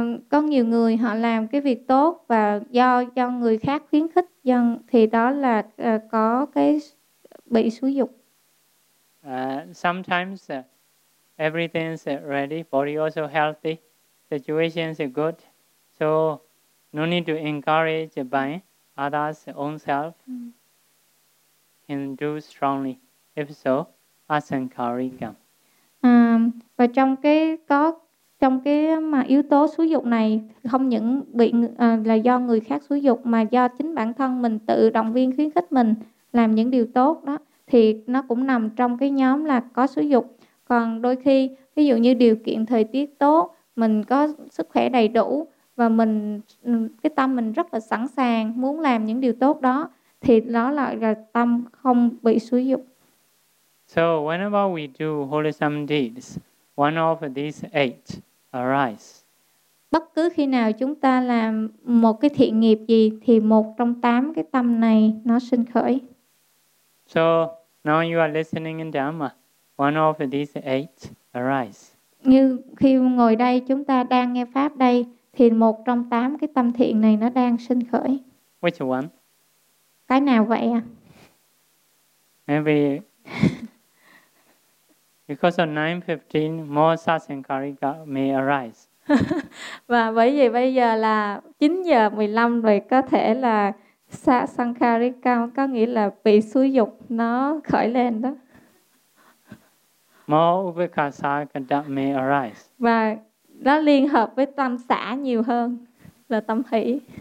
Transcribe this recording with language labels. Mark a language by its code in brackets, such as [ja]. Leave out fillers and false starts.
[vi] Có nhiều người họ làm cái việc tốt và do người khác khuyến khích dân thì đó là có cái bị xúi dục. [en] Sometimes everything is ready, body also healthy, situation is good, so no need to encourage by others, own self can do strongly. If so, asankarikam. [vi] Và trong cái có trong cái mà yếu tố xúi dục này không những bị là do người khác xúi dục mà do chính bản thân mình tự động viên khuyến khích mình làm những điều tốt đó thì nó cũng nằm trong cái nhóm là có xúi dục. Còn đôi khi ví dụ như điều kiện thời tiết tốt, mình có sức khỏe đầy đủ và mình cái tâm mình rất là sẵn sàng muốn làm những điều tốt đó thì đó lại là tâm không bị xúi dục. [en] So whenever we do wholesome deeds, one of these eight arise. [vi] Bất cứ khi nào chúng ta làm một cái thiện nghiệp gì thì một trong tám cái tâm này nó sinh khởi. [en] So now you are listening in Dhamma. One of these eight arise. [vi] Như khi ngồi đây chúng ta đang nghe pháp đây thì một trong tám cái tâm thiện này nó đang sinh khởi. [en] Which one? [vi] Cái nào vậy ạ? [en] Maybe because of 9:15 more sasankarika may arise. [vi] Và bởi vì bây giờ là 9:15 rồi có thể là sasankarika có nghĩa là bị xúi dục nó khởi lên đó. [en] More upekkhasa may arise. [vi] Và nó liên hợp với tâm xả nhiều hơn là tâm hỷ.